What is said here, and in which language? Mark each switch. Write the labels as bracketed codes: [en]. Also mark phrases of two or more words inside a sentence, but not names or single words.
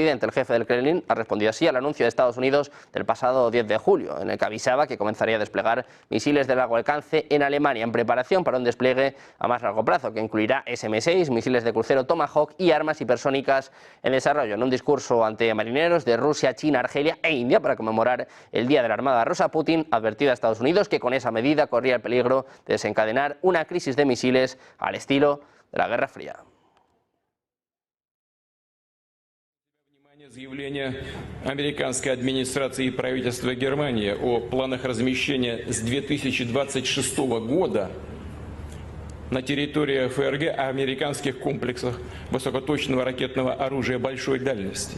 [es] El jefe del Kremlin ha respondido así al anuncio de Estados Unidos del pasado 10 de julio, en el que avisaba que comenzaría a desplegar misiles de largo alcance en Alemania, en preparación para un despliegue a más largo plazo, que incluirá SM-6, misiles de crucero Tomahawk y armas hipersónicas en desarrollo. En un discurso ante marineros de Rusia, China, Argelia e India para conmemorar el Día de la Armada Rusa, Putin advertía a Estados Unidos que con esa medida corría el peligro de desencadenar una crisis de misiles al estilo de la Guerra Fría. [ru] Заявление американской администрации и правительства Германии о планах размещения с 2026 года на территории ФРГ американских комплексах высокоточного ракетного оружия большой дальности.